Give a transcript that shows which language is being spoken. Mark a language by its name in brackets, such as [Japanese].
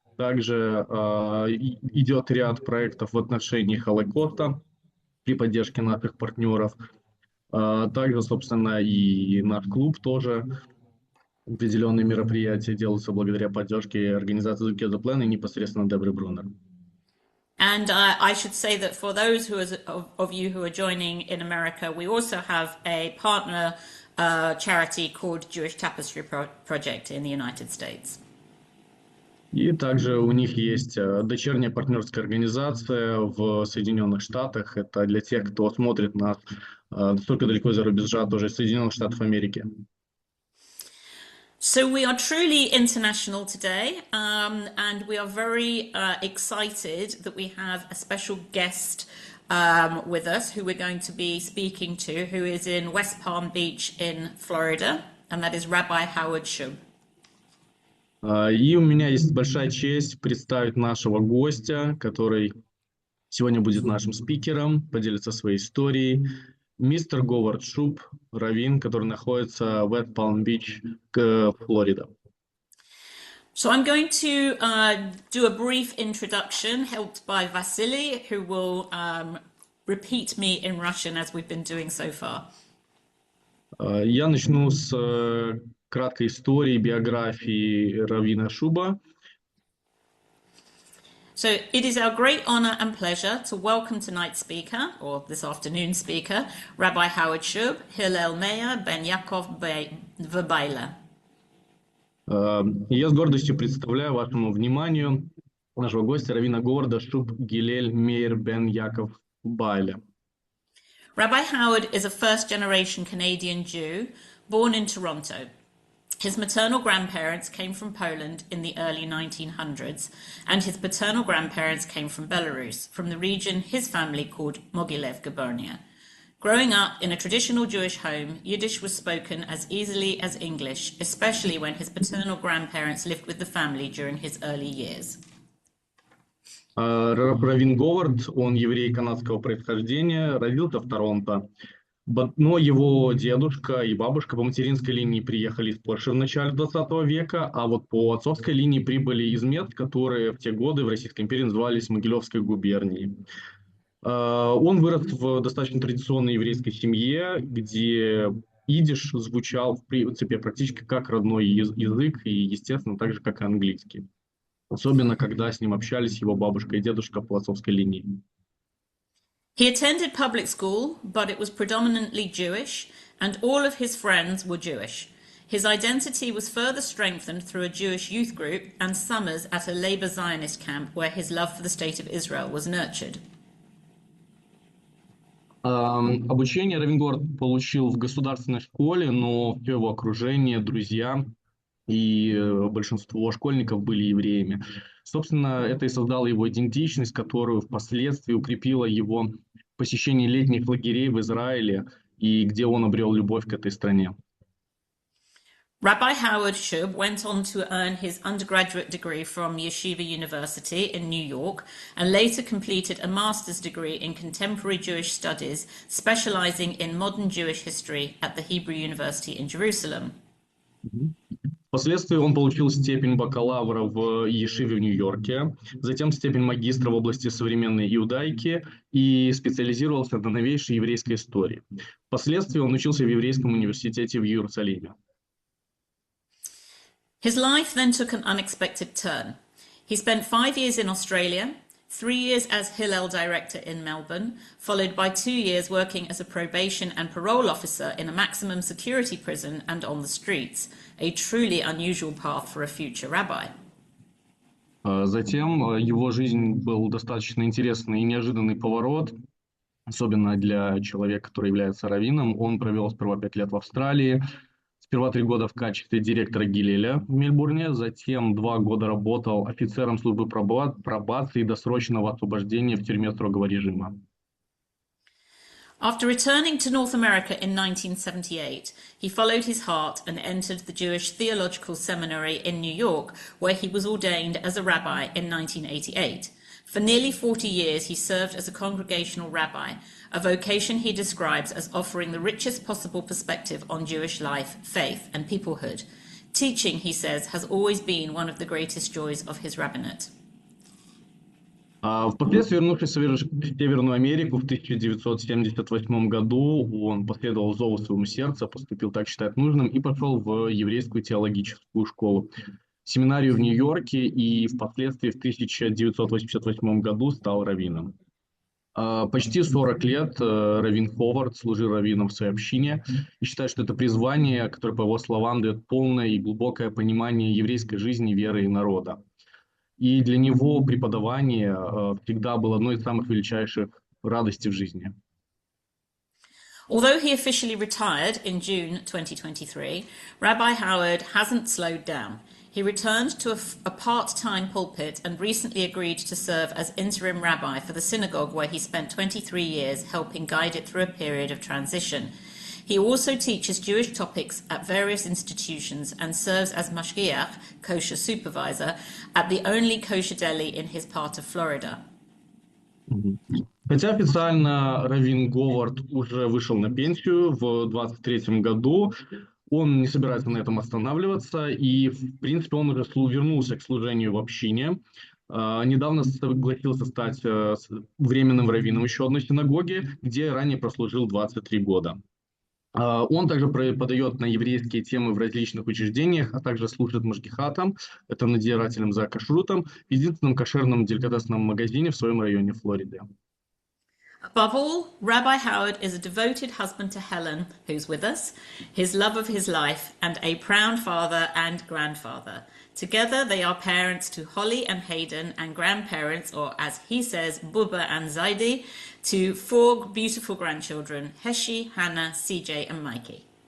[Russian] Также идет ряд проектов в отношении Холокоста при поддержке наших партнеров. Также, собственно, и наш клуб тоже. Определенные мероприятия делаются благодаря поддержке организации Together Plan и непосредственно Дебры Брунер. [English] And I should say that for those of you who are joining in America, we also have a partner charity called Jewish Tapestry Project in the United States. [Russian] И также у них есть дочерняя партнерская организация в Соединенных Штатах. Это для тех, кто смотрит нас настолько далеко из-за рубежа, тоже из Соединенных Штатов Америки. [English] So we are truly international today, and we are very excited that we have a special guest with us who we're going to be speaking to, who is in West Palm Beach in Florida, and that is Rabbi Howard Shub. [Russian] И у меня есть большая честь представить нашего гостя, который сегодня будет нашим спикером, поделится своей историей. Мистер Говард Шуб, раввин, который находится в West Palm Beach, Флорида. [English] So I'm going to do a brief introduction, helped by Vasily, who will repeat me in Russian as we've been doing so far. [Russian] Я начну с краткой истории, биографии раввина Шуба. [English] So it is our great honour and pleasure to welcome tonight's speaker, or this afternoon's speaker, Rabbi Howard Shub-Hillel Meyer ben Yaakov Verbeile. [Russian] Я с гордостью представляю вашему вниманию нашего гостя, раввина Говарда Шуб-Гилель Мейер бен Яков Байле. [English] Rabbi Howard is a first-generation Canadian Jew born in Toronto. His maternal grandparents came from Poland in the early 1900s, and his paternal grandparents came from Belarus, from the region his family called Mogilev Gubernia. Growing up in a traditional Jewish home, Yiddish was spoken as easily as English, especially when his paternal grandparents lived with the family during his early years. [Russian] Раввин Говард, он еврей канадского происхождения, родился в Торонто. Но его дедушка и бабушка по материнской линии приехали из Польши в начале 20 века, а вот по отцовской линии прибыли из мест, которые в те годы в Российской империи назывались Могилевской губернией. Он вырос в достаточно традиционной еврейской семье, где идиш звучал, в принципе, практически как родной язык, и, естественно, так же, как и английский. Особенно, когда с ним общались его бабушка и дедушка по отцовской линии. [English] He attended public school, but it was predominantly Jewish, and all of his friends were Jewish. His identity was further strengthened through a Jewish youth group and summers at a Labour Zionist camp where his love for the State of Israel was nurtured. [Russian] Обучение раввин Говард получил в государственной школе, но все его окружение, друзья и большинство школьников были евреями. Собственно, это и создало его идентичность, которую впоследствии укрепило его посещение летних лагерей в Израиле, и где он обрел любовь к этой стране. [English] Rabbi Howard Shub went on to earn his undergraduate degree from Yeshiva University in New York and later completed a master's degree in contemporary Jewish studies, specializing in modern Jewish history at the Hebrew University in Jerusalem. [Russian] Впоследствии он получил степень бакалавра в Ешиве в Нью-Йорке, затем степень магистра в области современной иудаики и специализировался на новейшей еврейской истории. Впоследствии он учился в Еврейском университете в Иерусалиме. [English] His life then took an unexpected turn. He spent 5 years in Australia, 3 years as Hillel director in Melbourne, followed by 2 years working as a probation and parole officer in a maximum security prison and on the streets, a truly unusual path for a future rabbi. [Russian] Затем его жизнь был достаточно интересный и неожиданный поворот, особенно для человека, который является раввином. Он провел сперва 5 лет в Австралии, сперва 3 года в качестве директора Гилеля в Мельбурне, затем 2 года работал офицером службы пробации и досрочного освобождения в тюрьме строгого режима. [English] After returning to North America in 1978, he followed his heart and entered the Jewish Theological Seminary in New York, where he was ordained as a rabbi in 1988. For nearly 40 years, he served as a congregational rabbi, a vocation he describes as offering the richest possible perspective on Jewish life, faith, and peoplehood. Teaching, he says, has always been one of the greatest joys of his rabbinate. [Russian] Впоследствии, вернувшись в Северную Америку в 1978 году, он последовал зову своему сердца, поступил, так считает нужным, и пошел в еврейскую теологическую школу, семинарию в Нью-Йорке, и впоследствии в 1988 году стал раввином. Почти 40 лет раввин Ховард служил раввином в своей общине и считает, что это призвание, которое, по его словам, дает полное и глубокое понимание еврейской жизни, веры и народа. И для него преподавание всегда было одной из самых величайших радостей в жизни. [English] Although he officially retired in June 2023, Rabbi Howard hasn't slowed down. He returned to a part-time pulpit and recently agreed to serve as interim rabbi for the synagogue where he spent 23 years helping guide it through a period of transition. He also teaches Jewish topics at various institutions and serves as mashgiach, kosher supervisor, at the only kosher deli in his part of Florida. [Russian] Хотя официально раввин Говард уже вышел на пенсию в 2023 году, он не собирается на этом останавливаться, и, в принципе, он уже вернулся к служению в общине. Недавно согласился стать временным раввином еще одной синагоги, где ранее прослужил 23 года. Он также преподает на еврейские темы в различных учреждениях, а также служит машгихатом, это надзирателем за кашрутом, в единственном кошерном деликатесном магазине в своем районе Флориды. [English] Above all, Rabbi Howard is a devoted husband to Helen, who's with us, his love of his life, and a proud father and grandfather. Together, they are parents to Holly and Hayden, and grandparents, or as he says, Bubba and Zaidi, to 4 beautiful grandchildren, Heshi, Hannah, CJ, and Mikey.